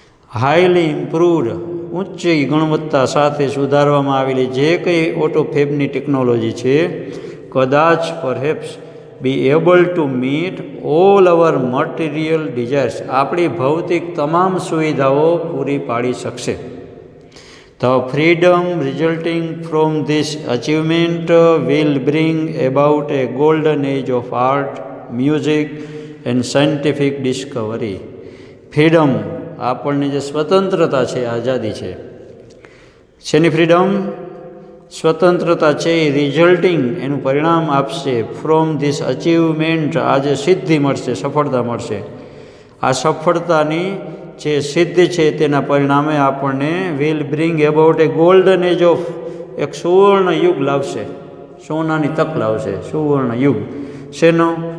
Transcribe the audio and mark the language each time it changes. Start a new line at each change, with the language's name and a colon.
Gujarati: Highly improved, ઊંચી ગુણવત્તા સાથે સુધારવામાં આવેલી જે કંઈ ઓટોફેબની ટેકનોલોજી છે, કદાચ
English: perhaps be able to meet all our material desires,
Gujarati: આપણી ભૌતિક તમામ સુવિધાઓ પૂરી પાડી શકશે.
English: The freedom resulting from this achievement will bring about a golden age of art, music and scientific discovery.
Gujarati: Freedom આપણને જે સ્વતંત્રતા છે, આઝાદી છે, શેની ફ્રીડમ? સ્વતંત્રતા છે એ રિઝલ્ટિંગ એનું પરિણામ આપશે
English: from this achievement,
Gujarati: આ જે સિદ્ધિ મળશે, સફળતા મળશે, આ સફળતાની જે સિદ્ધિ છે તેના પરિણામે આપણને
English: will bring about a golden age of,
Gujarati: એક સુવર્ણ યુગ લાવશે, સોનાની તક લાવશે, સુવર્ણ યુગ. શેનો?